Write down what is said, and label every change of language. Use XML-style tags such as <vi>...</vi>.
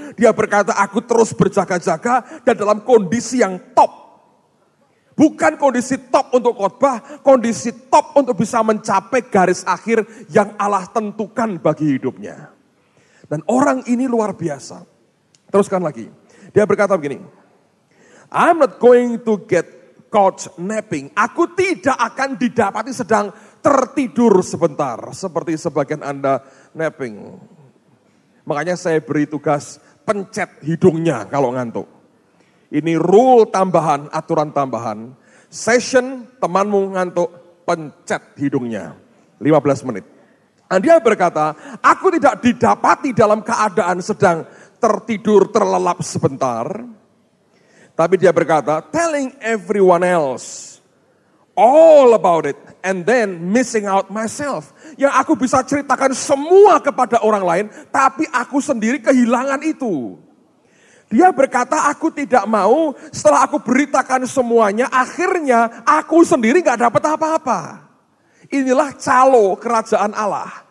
<id>Dia berkata, aku terus berjaga-jaga dan dalam kondisi yang top. Bukan kondisi top untuk khotbah, kondisi top untuk bisa mencapai garis akhir yang Allah tentukan bagi hidupnya. Dan orang ini luar biasa. Teruskan lagi. Dia berkata begini,</id> <en>I'm not going to get caught napping.</en> <id>Aku tidak akan didapati sedang tertidur sebentar. Seperti sebagian Anda napping. Makanya saya beri tugas pencet hidungnya kalau ngantuk. Ini rule tambahan, aturan tambahan. Session temanmu ngantuk, pencet hidungnya. 15 menit. Dan dia berkata, aku tidak didapati dalam keadaan sedang tertidur terlelap sebentar. Tapi dia berkata,</id> <en>telling everyone else all about it and then missing out myself.</en> <id>Yang aku bisa ceritakan semua kepada orang lain, tapi aku sendiri kehilangan itu. Dia berkata, aku tidak mau setelah aku beritakan semuanya, akhirnya aku sendiri gak dapat apa-apa. Inilah calo kerajaan Allah.</id>